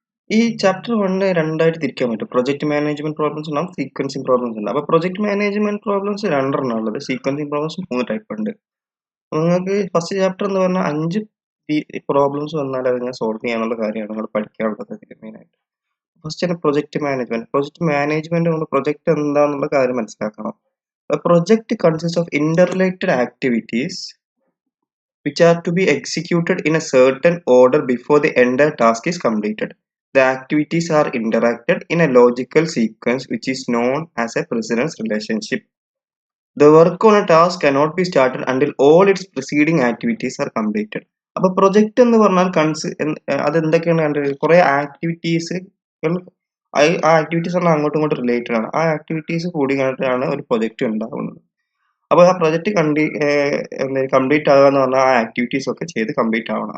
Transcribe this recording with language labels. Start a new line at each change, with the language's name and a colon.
Malayalam: ഈ ചാപ്റ്റർ 1 രണ്ടായിട്ട് തിരിക്കാൻ പറ്റും. പ്രൊജക്ട് മാനേജ്മെന്റ് പ്രോബ്ലംസ് ഉണ്ടാവും, സീക്വൻസിങ് പ്രോബ്ലംസ് ഉണ്ടാവും. അപ്പോൾ പ്രൊജക്ട് മാനേജ്മെന്റ് പ്രോബ്ലംസ് രണ്ടെണ്ണം ഉള്ളത്, സീക്വൻസിങ് പ്രോബ്ലംസ് 3 ടൈപ്പ് ഉണ്ട്. നിങ്ങൾക്ക് ഫസ്റ്റ് ചാപ്റ്റർ എന്ന് പറഞ്ഞാൽ 5 പ്രോബ്ലംസ് വന്നാൽ അതിനെ സോൾവ് ചെയ്യാനുള്ള കാര്യമാണ് നിങ്ങൾ പഠിക്കാനുള്ളത് മെയിനായിട്ട്. ഫസ്റ്റ് ആണ് പ്രൊജക്ട് മാനേജ്മെന്റ്. പ്രൊജക്ട് മാനേജ്മെന്റ് കൊണ്ട് പ്രൊജക്ട് എന്താണെന്നുള്ള കാര്യം മനസ്സിലാക്കണം.
English: Project consist of interrelated activities which are to be executed in a certain order before the entire task is completed. The activities are interacted in a logical sequence which is known as a precedence relationship. The work on a task cannot be started until all its preceding activities are completed.
Malayalam: അപ്പോൾ project എന്ന് പറഞ്ഞാൽ അതെന്തൊക്കെയാണ് കണ്ടത്? കുറേ activities, ആ activities പറഞ്ഞാൽ അങ്ങോട്ടും ഇങ്ങോട്ടും related ആണ്. ആ ആക്ടിവിറ്റീസ് കൂടി കണ്ടിട്ടാണ് ഒരു പ്രൊജക്റ്റ് ഉണ്ടാകുന്നത്. അപ്പോൾ ആ പ്രൊജക്റ്റ് കംപ്ലീറ്റ് ആകുക എന്ന് പറഞ്ഞാൽ ആ ആക്ടിവിറ്റീസ് ഒക്കെ ചെയ്ത് കംപ്ലീറ്റ് ആവണം.